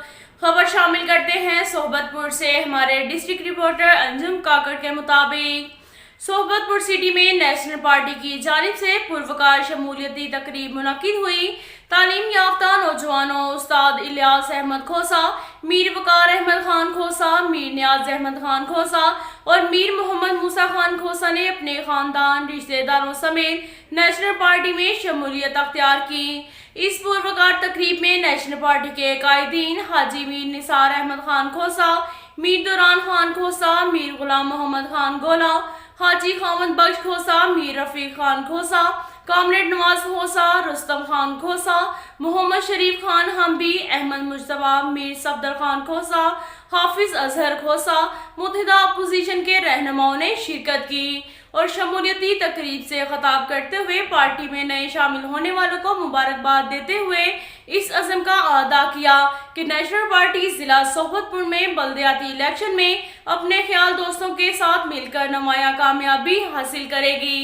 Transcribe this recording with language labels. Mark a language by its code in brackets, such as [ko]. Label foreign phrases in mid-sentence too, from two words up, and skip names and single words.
[ur] خبر شامل کرتے ہیں صحبت پور سے۔ ہمارے [en] district reporter [ur] انجم کاکڑ کے مطابق صحبت پور سٹی میں نیشنل پارٹی کی جانب سے پروقار شمولیتی تقریب منعقد ہوئی. تعلیم یافتہ نوجوانوں استاد الیاس احمد کھوسہ، میر وقار احمد خان کھوسہ، میر نیاز احمد خان کھوسہ اور میر محمد موسیٰ خان کھوسہ نے اپنے خاندان رشتہ داروں سمیت نیشنل پارٹی میں شمولیت اختیار کی. اس پروقار تقریب میں نیشنل پارٹی کے قائدین حاجی میر نثار احمد خان کھوسہ، میر دُران خان کھوسہ، میر غلام محمد خان گولہ، حاجی خامد بخش کھوسہ، میر رفیق خان کھوسہ، کامریڈ نواز کھوسہ، رستم خان کھوسہ، محمد شریف خان ہمبی، احمد مجتبیٰ، میر صفدر خان کھوسہ, حافظ اظہر کھوسہ، متحدہ اپوزیشن کے رہنماؤں نے شرکت کی اور شمولیتی تقریب سے خطاب کرتے ہوئے پارٹی میں نئے شامل ہونے والوں کو مبارکباد دیتے ہوئے اس عزم کا ادا کیا کہ نیشنل پارٹی ضلع صحبت پور میں بلدیاتی الیکشن میں اپنے خیال دوستوں کے ساتھ مل کر نمایاں کامیابی حاصل کرے گی.